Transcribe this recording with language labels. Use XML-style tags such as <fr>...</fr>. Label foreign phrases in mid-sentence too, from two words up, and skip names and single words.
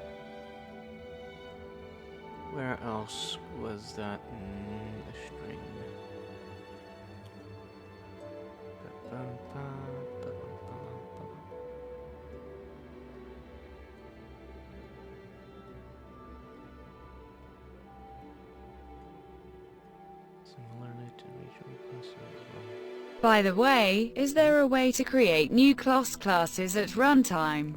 <en>Where else was that a string? Ba-bum-ba, ba-bum-ba-ba. Similarly to regional classes as well. By the way, is there a way to create new classes at runtime?</en>